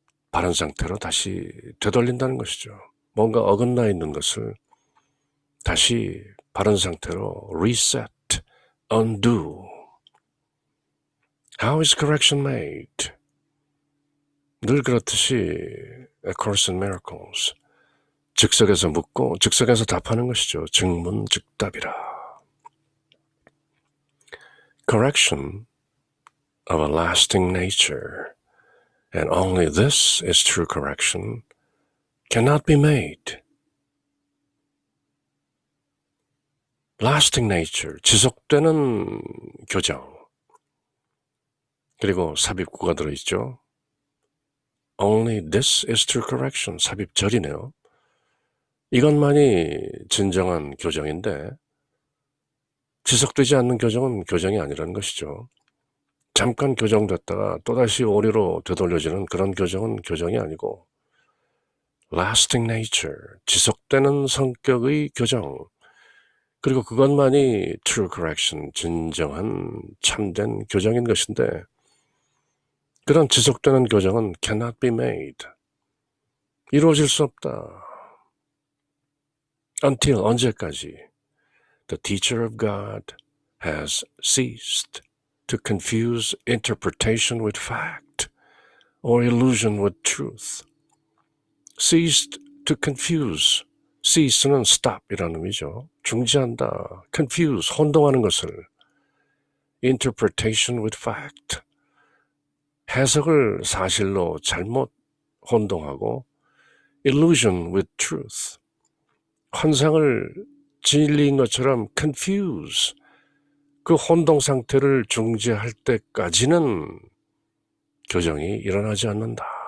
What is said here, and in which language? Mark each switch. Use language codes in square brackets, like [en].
[ko] 바른 상태로 다시 되돌린다는 것이죠. 뭔가 어긋나 있는 것을 다시 바른 상태로 reset, undo. [en] How is correction made? [ko] 늘 그렇듯이 A Course in Miracles, 즉석에서 묻고 즉석에서 답하는 것이죠. 즉문즉답이라. [en] Correction of a lasting nature, and only this is true correction, cannot be made. Lasting nature, [ko] 지속되는 교정. 그리고 삽입구가 들어있죠. [en] Only this is true correction, [ko] 삽입절이네요. 이것만이 진정한 교정인데 지속되지 않는 교정은 교정이 아니라는 것이죠. 잠깐 교정됐다가 또다시 오류로 되돌려지는 그런 교정은 교정이 아니고 lasting nature, 지속되는 성격의 교정, 그리고 그것만이 true correction, 진정한 참된 교정인 것인데 그런 지속되는 교정은 [en] cannot be made, [ko] 이루어질 수 없다. Until, 언제까지? [en] The teacher of God has ceased to confuse interpretation with fact or illusion with truth. Ceased to confuse. [ko] cease는 stop이라는 의미죠. 중지한다. confuse, 혼동하는 것을. [en] interpretation with fact. [ko] 해석을 사실로 잘못 혼동하고 [en] illusion with truth. [ko] 환상을 진리인 것처럼 confuse, 그 혼동 상태를 중지할 때까지는 교정이 일어나지 않는다.